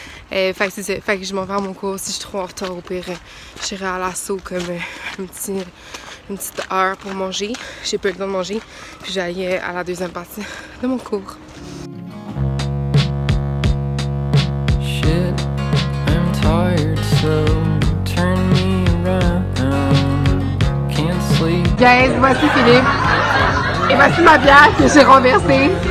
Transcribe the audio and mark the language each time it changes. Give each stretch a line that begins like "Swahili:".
French: Fait que c'est ça, fait que je m'en vais à mon cours. Si je suis trop en retard, au pire, j'irai à l'assaut comme une petite heure pour manger. J'ai pas eu le temps de manger, puis j'allais à la deuxième partie de mon cours.
English: Shit, I'm tired, so turn me around. Can't sleep. Guys,
French: voici Philippe. Et voici ma bière que j'ai renversée.